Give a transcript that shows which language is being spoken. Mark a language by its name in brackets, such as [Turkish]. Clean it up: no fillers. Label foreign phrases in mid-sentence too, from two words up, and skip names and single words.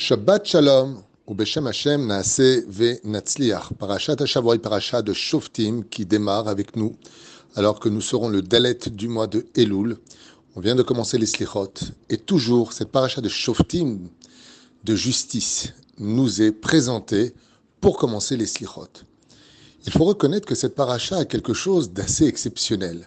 [Hebrew] שבת שלום, ובשם השם נעשה ונצליח. פרשת השבוע [French] est parashat de Shoftim qui démarre avec nous, alors que nous serons le Dalet du mois de Elul. On vient de commencer les Slichot, et toujours cette parashat de Shoftim, de justice, nous est présentée pour commencer les Slichot. Il faut reconnaître que cette parasha a quelque chose d'assez exceptionnel.